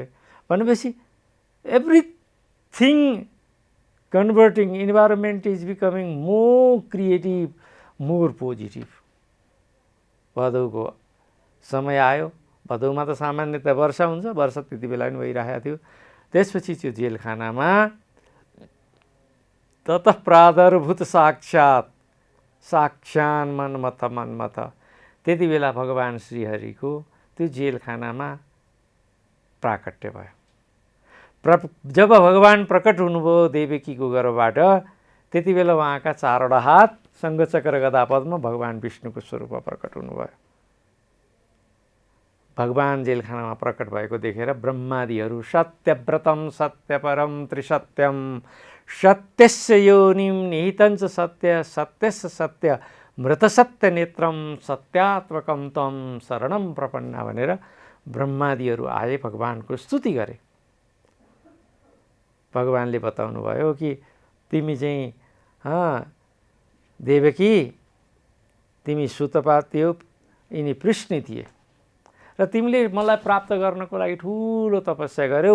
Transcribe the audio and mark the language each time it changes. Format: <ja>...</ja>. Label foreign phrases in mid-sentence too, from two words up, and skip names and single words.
<en>भनेपछि everything converting, environment is becoming more creative, more positive.</en> <ne>भदौको समय आयो। भदौमा त सामान्यतः वर्षा हुन्छ, वर्षा त्यति बेला पनि भइरहेको थियो। त्यसपछि त्यो जेलखानामा</ne> <sa>ततः प्रादुर्भूत साक्षान् मन्मथ।</sa> <ne>त्यति बेला भगवान श्रीहरिको त्यो जेलखानामा प्राकट्य भयो। जब भगवान प्रकट हुनुभयो देवकीको गर्भबाट, त्यति बेला उहाँका 4वटा हात शङ्खचक्र गदा पद्म भगवान विष्णुको स्वरूपमा प्रकट हुनुभयो। भगवान जेलखानामा प्रकट भएको देखेर ब्रह्मादिहरू</ne> <sa>सत्यव्रतम सत्यपरम त्रिसत्यम सत्यस्य योनिम निहितञ्च सत्य सत्यस्य सत्य मृतसत्य नेत्रम सत्यात्मकम तम शरणम प्रपन्ना</sa> <ne>भनेर ब्रह्मादिहरू आए भगवानको स्तुति गरे। भगवानले बताउनु भयो कि तिमी चाहिँ देवकी तिमी सुतपा थियौ, यिनी पृष्णी थिए र तिमीले मलाई प्राप्त गर्नको लागि ठुलो तपस्या गर्यौ।</ne>